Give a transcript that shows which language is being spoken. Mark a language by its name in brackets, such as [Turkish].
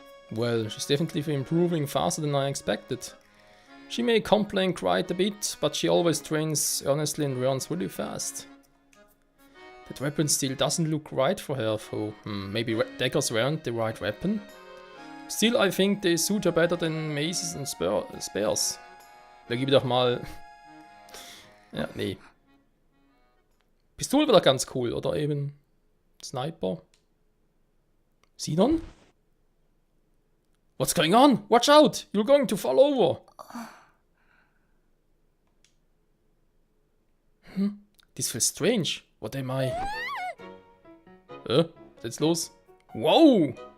[English] Well, she's definitely improving faster than I expected. She may complain quite a bit, but she always trains earnestly and runs really fast. That weapon still doesn't look right for her, though. Maybe daggers weren't the right weapon? Still, I think they suit her better than maces and spears. [German] Da gebe ich doch mal... Ja, nee. Pistole wäre doch ganz cool, oder eben Sniper. [English] Sinon? What's going on? Watch out! You're going to fall over! This feels strange. What am I? [German] Was ist jetzt los? [English] Wow!